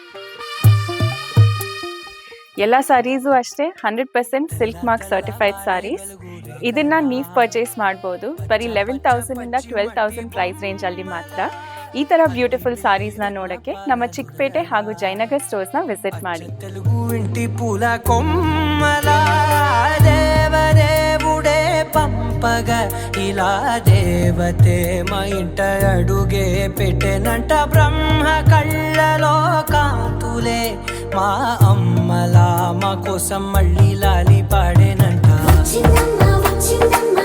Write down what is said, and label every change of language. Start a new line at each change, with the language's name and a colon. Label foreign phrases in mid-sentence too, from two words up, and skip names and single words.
Kannada: ಎಲ್ಲ ಸಾರೀಸು ಅಷ್ಟೇ 100% ಸಿಲ್ಕ್ ಮಾರ್ಕ್ ಸರ್ಟಿಫೈಡ್ ಸಾರೀಸ್. ಇದನ್ನು ನೀವು ಪರ್ಚೇಸ್ ಮಾಡ್ಬೋದು ಬರೀ 11,000 12,000 ಪ್ರೈಸ್ ರೇಂಜಲ್ಲಿ ಮಾತ್ರ. ಈ ಥರ ಬ್ಯೂಟಿಫುಲ್ ಸಾರೀಸ್ನ ನೋಡೋಕ್ಕೆ ನಮ್ಮ ಚಿಕ್ಕಪೇಟೆ ಹಾಗೂ ಜಯನಗರ್ ಸ್ಟೋರ್ಸ್ನ ವಿಸಿಟ್ ಮಾಡಿ.
Telugu: తెలుగు ఇంటి పూల కొమ్మల దేవదేవుడే పంపగ ఇలా దేవతే మా ఇంట అడుగే పెట్టెనంట. బ్రహ్మ కళ్ళలో కాంతులే మా అమ్మలా మా కోసం మళ్ళీ లాలి పాడేనంట.